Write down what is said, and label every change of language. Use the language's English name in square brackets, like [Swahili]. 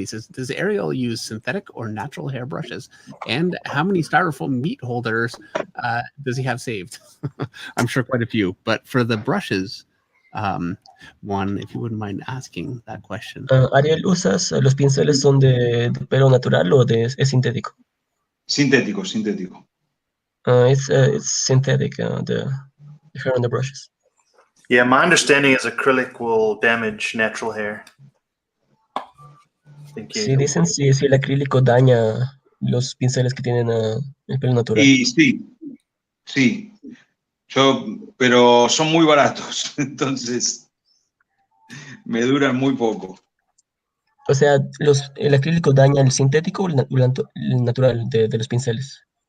[English] And he says, "Does Ariel use synthetic or natural hair brushes? And how many styrofoam meat holders does he have saved?" I'm sure quite a few. But for the brushes, one, if you wouldn't mind asking that question. [Spanish] Ariel, ¿usas los pinceles son de pelo natural o es sintético? Sintético, sintético. [English] It's synthetic, the hair on the brushes. Yeah, my understanding is acrylic will damage natural hair. [Spanish] Sí, dicen si el acrílico daña los pinceles que tienen el pelo natural. Y sí. Pero son muy baratos, entonces me duran muy poco. O sea, ¿el acrílico daña el sintético o el natural de los pinceles?